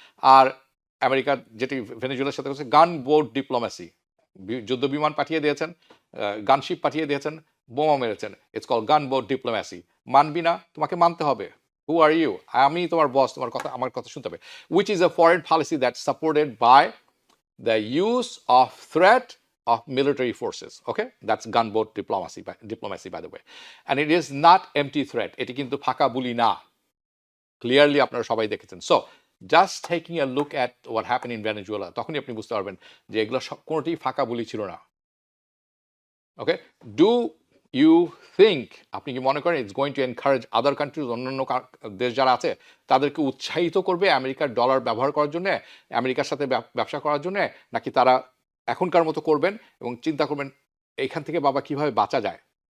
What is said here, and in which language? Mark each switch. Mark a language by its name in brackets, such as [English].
[Bangla] আর America যেটি ভেনেজুয়েলার সাথে করছে, গান বোট ডিপ্লোমেসি, যুদ্ধ বিমান পাঠিয়ে দিয়েছেন, গানশিপ পাঠিয়ে দিয়েছেন, বোমা মেরেছেন। [English] It's call gunboat diplomacy. [Bangla] মানবি না, তোমাকে মানতে হবে। [English] Who are you? [Bangla] আমি তোমার বস, তোমার কথা, আমার কথা শুনতে হবে। [English] Which is a foreign policy that supported by the use of threat of military forces. Okay, that's gunboat diplomacy by the way, and it is not empty threat. [Bangla] এটি কিন্তু ফাঁকা বুলি না, ক্লিয়ারলি আপনারা সবাই দেখেছেন। [English] so just taking a look at what happen in Venezuela, [Bangla] তখনই আপনি বুঝতে পারবেন যে এগুলো কোনোটি ফাঁকা বুলি ছিল না। ওকে, [English] do you think, [Bangla] আপনি কি মনে করেন [English] it's going to encourage other countries, [Bangla] অন্যান্য দেশ যারা আছে তাদেরকে উৎসাহিত করবে আমেরিকার ডলার ব্যবহার করার জন্য, আমেরিকার সাথে ব্যবসা করার জন্য, নাকি তারা এখনকার মতো করবেন এবং চিন্তা করবেন এইখান থেকে বাবা কিভাবে বাঁচা যায়?